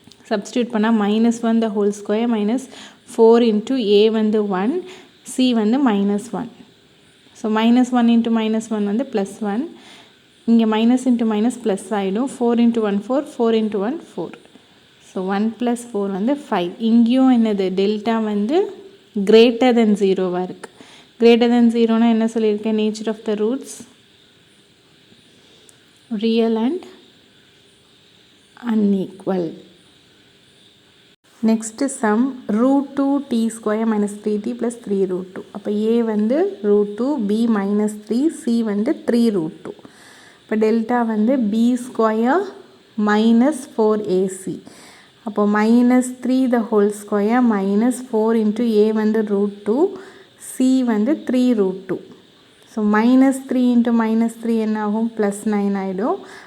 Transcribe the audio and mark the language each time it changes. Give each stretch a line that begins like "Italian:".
Tamil: Substitute பண்ணால் -1 the whole square minus 4 into ஏ வந்து 1, C வந்து -1. ஸோ -1 இன்ட்டு -1 வந்து +1, இங்கே மைனஸ் இன்ட்டு மைனஸ் ப்ளஸ் ஆகிடும். 4 இன்ட்டு 1 4, 4 இன்ட்டு 1 4. ஸோ 1 + 4 வந்து 5. இங்கேயும் என்னது டெல்டா வந்து கிரேட்டர் தென் 0வாக இருக்குது.
English: greater than 0னா
Tamil: என்ன சொல்லியிருக்கேன்,
English: nature of the roots real and unequal. next sum √2 t square minus 3t plus 3 √2.
Tamil: அப்போ a வந்து √2, b -3, c வந்து 3 √2. இப்போ டெல்டா வந்து b ஸ்கொயர் மைனஸ் 4ac.
English: அப்போ -3 the whole square minus 4 into a வந்து √2, c வந்து 3 √2.
Tamil: ஸோ -3 into -3 என்ன ஆகும், +9 ஆகிடும்.